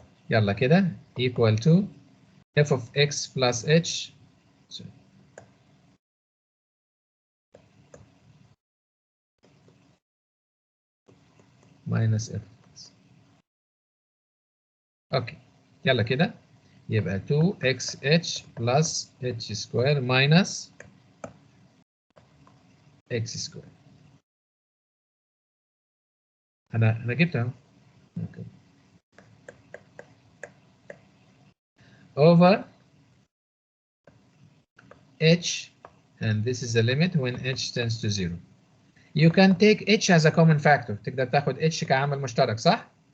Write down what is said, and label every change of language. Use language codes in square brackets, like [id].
[ar] يلا كده [en] equal to f of x plus h minus f. [ar] اوكي يلا كده يبقى [en] 2xh plus h square minus x square. [ar] انا جبتها okay. [en] over h, and this is the limit when h tends to 0. You can take h as a common factor. [ar] تقدر تاخد h كعامل مشترك صح؟